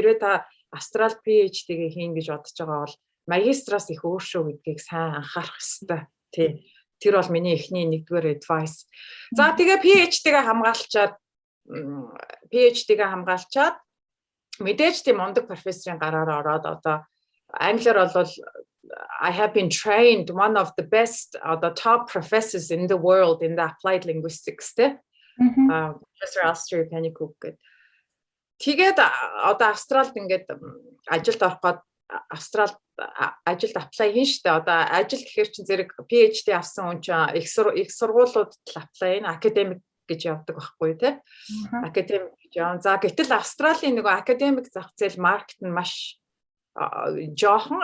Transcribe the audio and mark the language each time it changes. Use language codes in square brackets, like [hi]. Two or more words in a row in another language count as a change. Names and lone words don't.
[mn] Хэрвээ та Австрал PhD-гээ хийн гэж бодож байгаа бол магистраас их өөр шүү гэдгийг сайн анхаарах хэрэгтэй. Тий. Тэр бол миний эхний нэгдүгээр advice. За тэгээ PhD-гээ хамгаалчаад мэдээж тийм мундаг профессорын гараар ороод одоо англиар бол [en] I have been trained one of the best the top professors in the world in the applied linguistics [mn] те. Professor Alistair Pennycook гэдэг. Тэгээд одоо Австралид ингээд ажилд орох гээд Австралид ажилд apply хийн штэ. Одоо ажил гэхээр чинь зэрэг PhD авсан хүн чинь их сургуулиудад apply хийн academic гэж явдаг байхгүй те. Academic гэж явна. За гэтэл Австралийн нөгөө academic зах зээл маркет нь маш жоохон.